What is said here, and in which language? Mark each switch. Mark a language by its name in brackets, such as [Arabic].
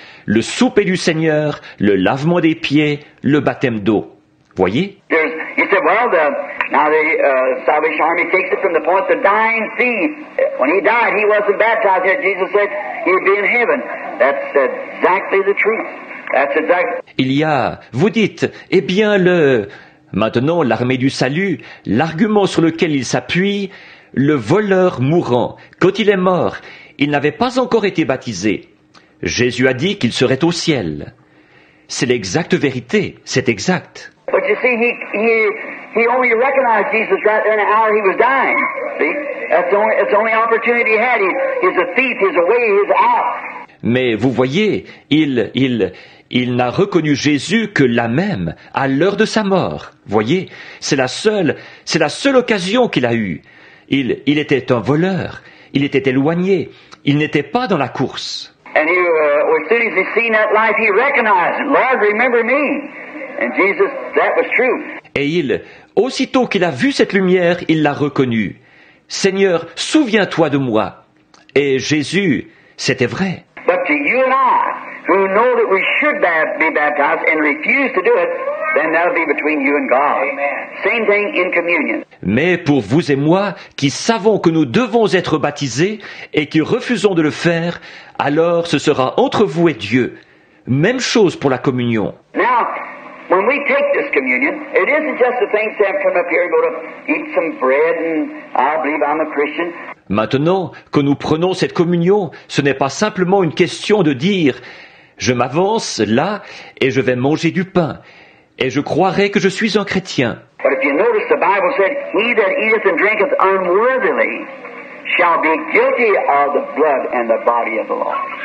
[French] Le souper du Seigneur, le lavement des pieds, le baptême d'eau. Voyez? [English] He said, well, now the Salvation Army takes it from the point the dying thief. When he died, he wasn't baptized yet. Jesus said he'd be in heaven. That's exactly the truth. That's exactly. [French] Vous dites, eh bien maintenant l'armée du salut, l'argument sur lequel il s'appuie, le voleur mourant, quand il est mort, il n'avait pas encore été baptisé. Jésus a dit qu'il serait au ciel. C'est l'exacte vérité, c'est exact. [English] But you see, he only recognized Jesus right there in the hour he was dying. See, that's the only opportunity he had. He's a thief. He's away. He's out. [French] Mais vous voyez, il n'a reconnu Jésus que là même, à l'heure de sa mort. Voyez, c'est la seule occasion qu'il a eue. Il était un voleur. Il était éloigné. Il n'était pas dans la course. [English] And as soon as he seen that life, he recognized it. Lord, remember me. And Jesus, that was true. [French] Et aussitôt qu'il a vu cette lumière, il l'a reconnue. Seigneur, souviens-toi de moi. Et Jésus, c'était vrai. [English] But to you and I, who know that we should be baptized and refuse to do it, then that'll be between you and God. Amen. Same thing in communion. [French] Mais pour vous et moi, qui savons que nous devons être baptisés et qui refusons de le faire, alors ce sera entre vous et Dieu. Même chose pour la communion. [English] Now, when we take this communion, it isn't just the thing to come up here and go to eat some bread and I believe I'm a Christian. [French] Maintenant, quand nous prenons cette communion, ce n'est pas simplement une question de dire « je m'avance là et je vais manger du pain et je croirai que je suis un chrétien ». [English] But if you notice, the Bible said, "He that eateth and drinketh unworthily shall be guilty of the blood and the body of the Lord."